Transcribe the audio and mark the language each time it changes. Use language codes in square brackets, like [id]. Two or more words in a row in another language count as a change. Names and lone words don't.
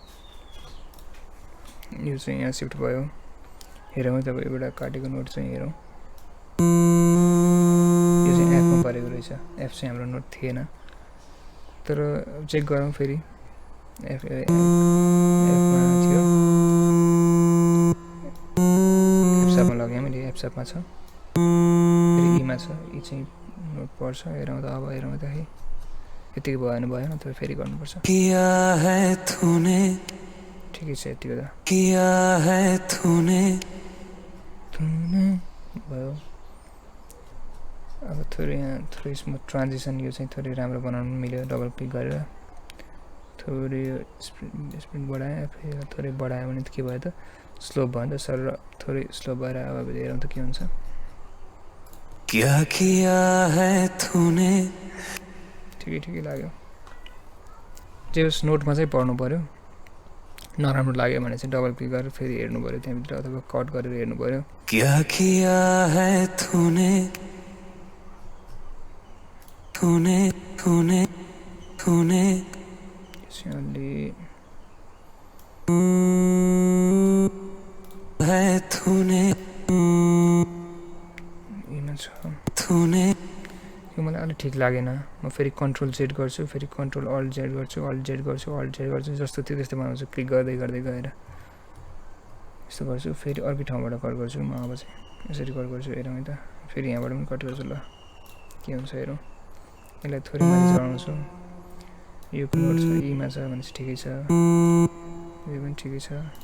[ne] यो चाहिँ यहाँ सिफ्ट भयो हेरौँ है त एउटा काटेको नोट चाहिँ हेरौँ यो चाहिँ एफमा परेको रहेछ एफ चाहिँ हाम्रो नोट थिएन तर चेक गरौँ फेरि एफमा थियो एफसापमा लगेँ मैले एफसापमा छ फेरि ईमा छ यी चाहिँ नोट पर्छ हेरौँ त अब हेरौँ त है यतिकै भएन भएन तपाईँ फेरि गर्नुपर्छ [hi] किया है तूने [ne] ठिकै छ यतिको त [hi] किया है तूने [ne] भयो अब थोरै यहाँ थोरै [en] smooth transition [ne] यो चाहिँ थोरै राम्रो बनाउनु मिल्यो [en] double click [ne] गरेर थोरै स्पिड बढाएँ फेरि थोरै बढायो भने त के भयो त स्लो भयो नि त सर थोरै स्लो भएर अब हेरौँ त के हुन्छ [hi] क्या किया है तूने [ne] ठिकै लाग्यो जे होस् नोटमा चाहिँ पढ्नु पऱ्यो नराम्रो लाग्यो भने चाहिँ [en] double click [ne] गरेर फेरि हेर्नु पऱ्यो त्यहाँभित्र अथवा कट गरेर हेर्नु पऱ्यो [hi] क्या किया है तूने तूने तूने तूने [ne] अलि [hi] है तूने [ne] यिनमा छ [hi] तूने [ne] यो मलाई अलिक ठिक लागेन म फेरि [en] control Z [ne] गर्छु फेरि [en] control alt Z [ne] गर्छु जस्तो थियो त्यस्तो बनाउँछु क्लिक गर्दै गर्दै गएर यस्तो गर्छु फेरि अर्कै ठाउँबाट कट गर्छु म अब चाहिँ यसरी कट गर्छु हेरौँ है त फेरि यहाँबाट पनि कट गर्छु ल के हुन्छ हेरौँ यसलाई थोरै माथि चढाउँछु यो नोट छ ईमा छ भने चाहिँ ठिकै छ यो पनि ठिकै छ